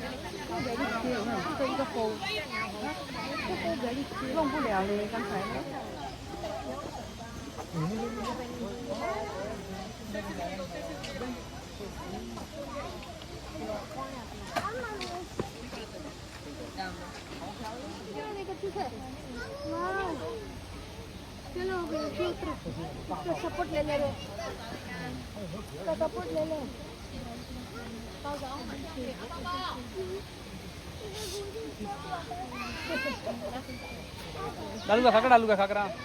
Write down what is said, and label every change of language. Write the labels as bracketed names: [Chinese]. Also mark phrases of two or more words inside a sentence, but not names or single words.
[English] Very clear. No, it's a hole. The hole very clear. [Chinese] 弄不了嘞，刚才。Wow. [Hindi] चलो तो सपोर्ट ले ले लो तो सपोर्ट ले लो डालूगा खाकरा